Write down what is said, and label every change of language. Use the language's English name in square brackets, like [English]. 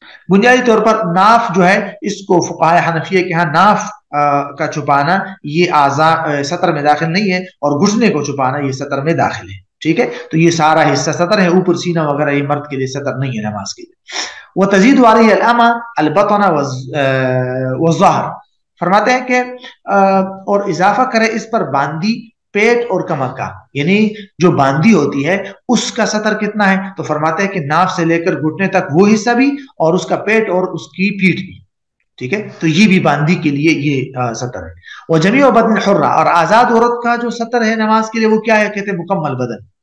[Urdu] بنیادی طور پر ناف جو ہے اس کو فقہاء حنفیہ کے ہاں ناف کا چھپانا یہ اعضاء سطر میں داخل نہیں ہے، اور گھٹنے کو چھپانا یہ سطر میں داخل ہے. ٹھیک ہے، تو یہ سارا حصہ سطر ہے. اوپر سینہ وغیرہ یہ مرد کے لیے سطر نہیں ہے نماز کے لیے. [Arabic] وتزيد عليه الأمة البطن والظهر. [Urdu] فرماتے ہیں کہ اور اضافہ کرے اس پر باندی، پیٹ اور کمر کا، یعنی جو باندی ہوتی ہے اس کا سطر کتنا ہے؟ تو فرماتے ہیں کہ ناف سے لے کر گھٹنے تک وہ حصہ بھی، اور اس کا پیٹ اور اس کی پیٹھ بھی. ٹھیک ہے، تو یہ بھی باندھی کے لیے یہ سطر ہے. وہ [Arabic] جمیع بدن الحرہ، [Urdu] اور آزاد عورت کا جو سطر ہے نماز کے لیے وہ کیا ہے، کہتے ہیں مکمل بدن.